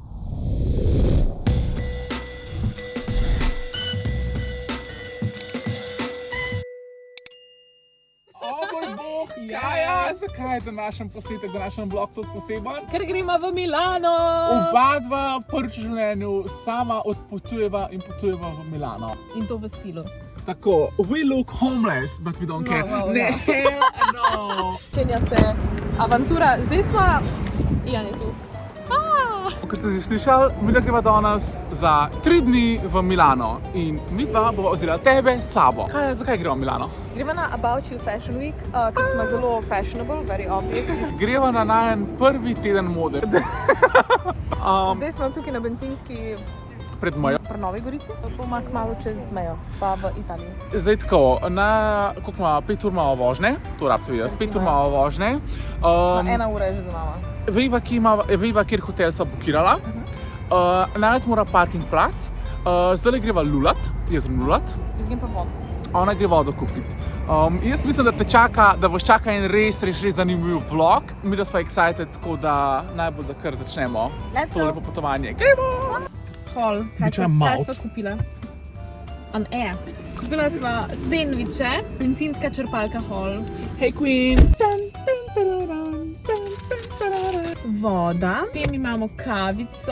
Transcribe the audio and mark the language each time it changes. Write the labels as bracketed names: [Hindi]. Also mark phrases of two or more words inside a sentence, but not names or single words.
[Slovenian] O moj bog, ja, zakaj je današnji posnetek, današnji vlog tudi poseben? Ker gremo v Milano! Oba dva prvič v življenju sama odpotujeva in potujeva v Milano. In to v stilu. Tako, [English] we look homeless, but we don't care. [Slovenian] No, Ne, [English] hell no! [Slovenian] Čenja se avantura. Zdaj smo... Ian je tu. Kot ste že slišali, mi greva danes za 3 dni v Milano in mi dva bova vzela tebe s sabo. Zakaj greva v Milano? Gremo na About You Fashion Week, ker smo zelo fashionable, [English] very obvious. [Slovenian] Greva na najen prvi teden mode. Zdaj smo tukaj na bencinski Pred mejo. pri Novi Gorici, bomo kmalu čez mejo, pa v Italiji. Zdaj tako, koliko ima 5 ur malo vožnje, to rabite videti, 5 ur malo vožnje. 1 ura je že za nama. Vejva, kjer hotel so bukirala. Najti mora parking plac. Zdaj greva lulat, jezero lulat. Jaz grem pa vodo. Ona gre vodo kupiti. Jaz mislim, da te čaka, da boš čaka en res zanimiv vlog. Mi da smo excited, tako da najbolj da kar začnemo [English] Let's to go. [Slovenian] lepo potovanje. Gremo! Hol, kaj sva kupila? [English] An ass. [Slovenian] Kupila sva sendviče, bencinska črpalka Hol. [English] Hey Queens! [Slovenian] Voda. Potem imamo kavico.